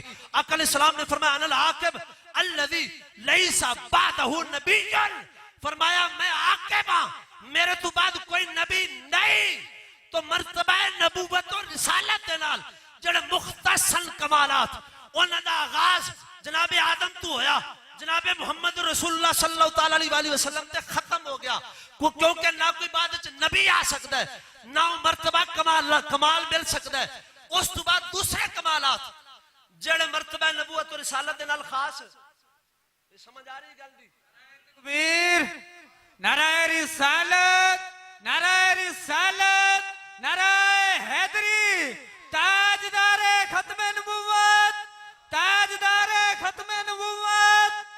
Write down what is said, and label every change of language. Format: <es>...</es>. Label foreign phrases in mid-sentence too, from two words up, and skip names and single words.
<pa>آقا علیہ السلام نے فرمایا</pa> <ar>أنا العاقب الذي ليس بعده نبي,</ar> <pa>فرمایا میں عاقب ہاں، میرے توں بعد کوئی نبی نہیں. تو مرتبہ نبوت اور رسالت دے نال جیہڑے مختص کمالات انہاں دا آغاز جنابِ آدم توں ہویا، جنابِ محمد رسول اللہ</pa> <ar>صلى الله تعالى عليه وسلم</ar> <pa>تے ختم ہو گیا، کیونکہ نہ کوئی بعد چ نبی آ سکتا ہے، نہ مرتبہ کمال مل سکتا ہے. اس توں بعد دوسرے کمالات جیہڑے مرتبہ نبوت اور رسالت دے نال خاص، سمجھ آ رہی گل دی?</pa> <ur>تکبیر، نعرۂ رسالت، نعرۂ رسالت، نعرۂ حیدری، تاجدارِ ختمِ نبوت، تاجدارِ ختمِ نبوت.</ur>